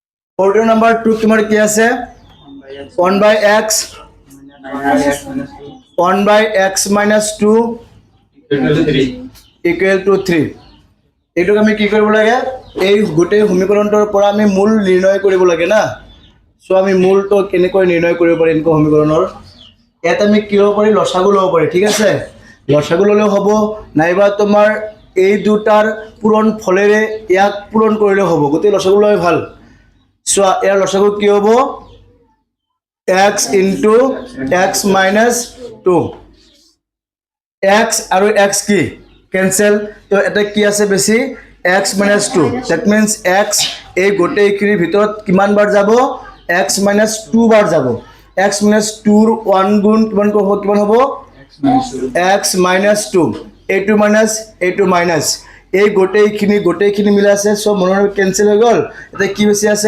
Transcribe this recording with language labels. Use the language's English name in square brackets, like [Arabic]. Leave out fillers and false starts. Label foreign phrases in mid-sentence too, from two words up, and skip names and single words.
[Assamese] 14 নাম্বার 2 তোমার কি আছে [English] 1/x 1/x minus 2 equal to 3 [Assamese] এইটোক আমি কি কৰিব লাগে এই গোটেই সমীকৰণটোৰ পৰা আমি মূল নিৰ্ণয় কৰিব লাগে না সো আমি মূলটো কেনেকৈ নিৰ্ণয় কৰিব পাৰিম এনেকুৱা সমীকৰণৰ ইয়াত আমি কি ল'ব পাৰি লসাগু ল'ব পাৰি ঠিক আছে লসাগু ল'লেও হ'ব নাইবা তোমাৰ এই দুটাৰ পূৰণ ফলেৰে ইয়াক পূৰণ কৰিলেও হ'ব গোটেই লসাগু লৈ ভাল সো ইয়াৰ লসাগু কি হ'ব [English] x into x minus 2 [Assamese] x আৰু x কি cancel তো এটা কি আছে বেছি [English] x minus 2 that means x [Assamese] এই গোটেইখিনিৰ ভিতৰত কিমান বাৰ যাব [English] x minus 2 [Assamese] বাৰ যাব [English] x minus 2 [Assamese] ৰ 1 গুণ কিমান হ'ব [English] x minus 2 a2 minus [Assamese] এই গোটেইখিনি মিলা আছে সব মনৰ কেনসেল হৈ গল এটা কি বেছি আছে